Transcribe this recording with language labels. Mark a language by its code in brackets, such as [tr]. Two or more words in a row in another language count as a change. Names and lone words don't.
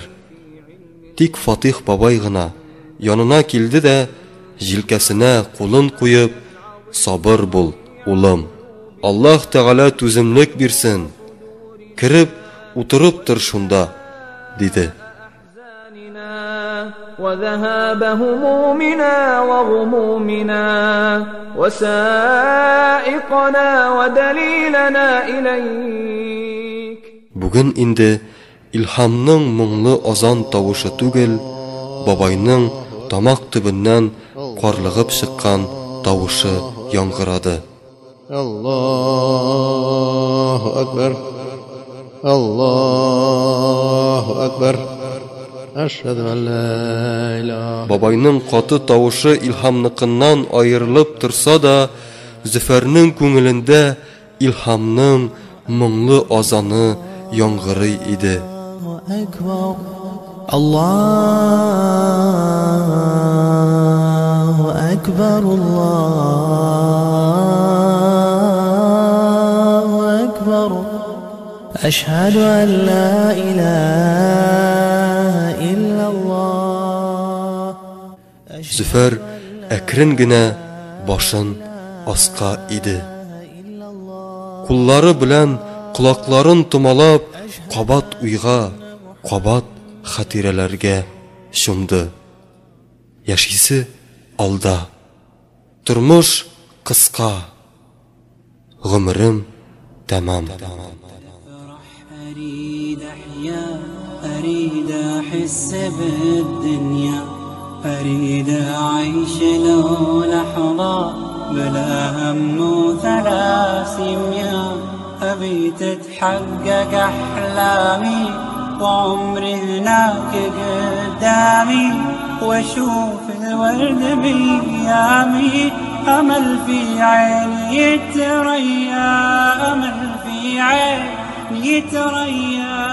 [tt] Тик Фатих бабай гына янына килде дә, җилкәсенә кулын куеп, сабыр бул, улым. Аллаһ Тәгалә түземлек бирсен. Кирип, утырып тор шунда, диде. [ar] وذهاب همومنا وغمومنا وسائقنا ودليلنا إليك. [tt] Бүген инде илһамның моңлы азан тавышы түгел, бабайның тамак төбеннән карлыгып чыккан тавышы яңгырады. [ar] الله أكبر. الله أكبر. أشهد أن لا إله. [tt] Бабайның каты тавышы илһамныкыннан аерылып торса да, Зөфәрнең күңелендә илһамның моңлы азаны яңгырый иде. [ar] الله أكبر، الله أكبر. أشهد أن لا إله إلا الله. [tt] Зөфәр әкрен генә башын аска иде. Куллары белән кулакларын томалап, кабат уйга, кабат хатирәләргә чумды. Яшисе алда. Тормыш кыска. Гомерем тәмам. [ar] أريد أحس بالدنيا، أريد أعيش له لحظة بلا هم وثلاسيميا، أبي تتحقق أحلامي وعمري هناك قدامي، وأشوف الورد بأيامي، أمل في عيني يتريا، أمل في عيني يتريا.